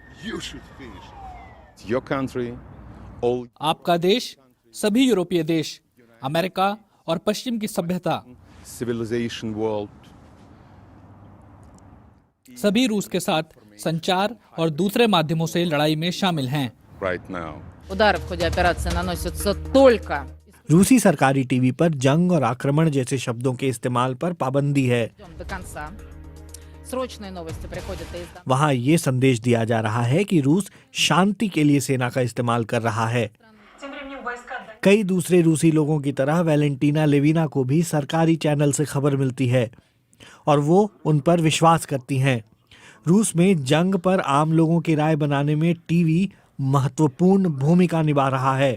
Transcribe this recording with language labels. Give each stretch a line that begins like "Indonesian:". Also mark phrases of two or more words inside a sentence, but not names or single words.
Hindi: आपका देश, सभी यूरोपीय देश, अमेरिका और पश्चिम की सभ्यता, सभी रूस के साथ संचार और दूसरे माध्यमों से लड़ाई में शामिल हैं।
Russian: Удары в ходе операции наносятся только
Hindi: रूसी सरकारी टीवी पर जंग और आक्रमण जैसे शब्दों के इस्तेमाल पर पाबंदी है।
Russian: до конца. Срочные новости приходят из
Hindi: वहाँ ये संदेश दिया जा रहा है कि रूस शांति के लिए सेना का इस्तेमाल कर रहा है। कई दूसरे रूसी लोगों की तरह वैलेंटीना लेविना को भी सरकारी चैनल से खबर मिलती है और वो उन पर विश्वास करती हैं। रूस में जंग पर आम लोगों की राय बनाने में टीवी महत्वपूर्ण भूमिका निभा रहा है।